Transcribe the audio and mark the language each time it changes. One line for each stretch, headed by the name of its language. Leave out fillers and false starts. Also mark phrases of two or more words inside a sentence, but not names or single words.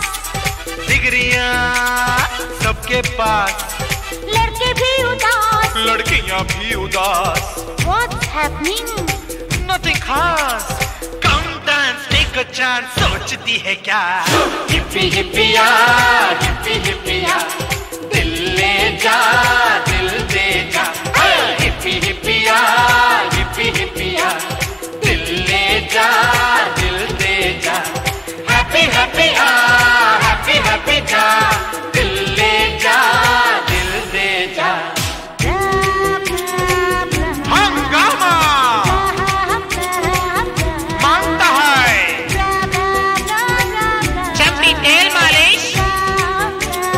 Hindi: डिग्रियां सबके पास. लड़के भी उदास लड़कियां भी उदास.
English: What's happening?
Hindi: Nothing खास.
English: Come dance, take a chance.
Hindi: सोचती है क्या. हिप्पी हिप्पिया हिप्पी हिप्पिया दिल ले जा दिल दे जा. हिप्पी हिप्पिया हिप्पी हिप्पिया दिल ले जा दिल दे जा. हैप्पी हैप्पी हैप्पी हैप्पी जा दिल ले जा दिल दे जा. हंगामा मांगता है चपटी तेल मालिश